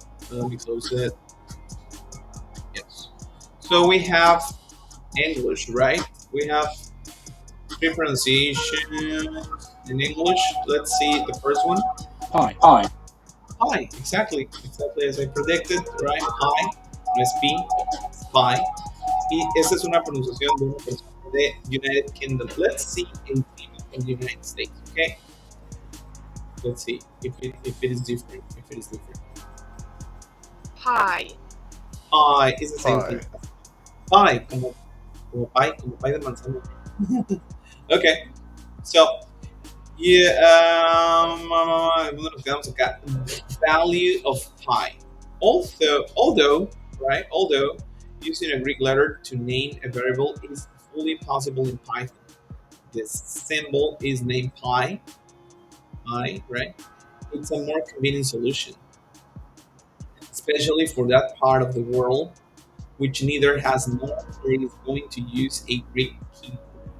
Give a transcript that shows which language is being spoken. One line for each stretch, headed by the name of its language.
English: Let me close it. Yes. So we have English, right? We have three pronunciations in English. Let's see the first one. Hi. Hi, exactly as I predicted, right?
Spanish: Hi, no es P, es pi. Y esta es una pronunciación de una persona de United Kingdom.
English: Let's see a female in the United States, okay? Let's see if it is different. Hi. Hi is the same thing. Pie,
Spanish: como pie de manzana.
English: Okay, so yeah,
Spanish: ¿dónde nos quedamos acá?
English: Value of pi. Although using a Greek letter to name a variable is fully possible in Python. The symbol is named pi, right? It's a more convenient solution, especially for that part of the world which neither has nor is going to use a Greek keyboard.